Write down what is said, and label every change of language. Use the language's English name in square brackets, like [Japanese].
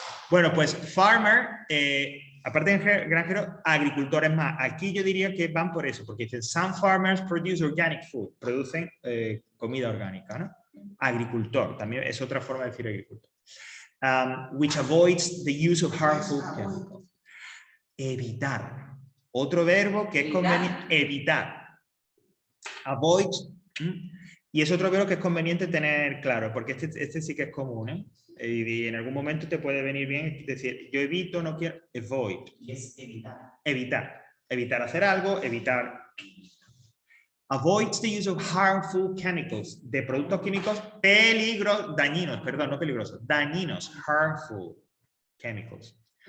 [Spanish] Bueno, pues farmer, aparte de granjero, agricultores más. Aquí yo diría que van por eso, porque dicen [English] some farmers produce organic food, [Spanish] producen comida orgánica, ¿no? Agricultor, también es otra forma de decir agricultor. [English] Which avoids the use of harmful chemicals. [Spanish] Evitar. Otro verbo que es conveniente, evitar. Avoid. Y es otro verbo que es conveniente tener claro, porque este sí que es común, ¿eh? Y en algún momento te puede venir bien decir, yo evito, no quiero, avoid. Y es evitar. Evitar. Evitar hacer algo, evitar. [English] Avoids the use of harmful chemicals. [Spanish] De productos químicos dañinos, perdón, no peligrosos, dañinos, harmful chemicals.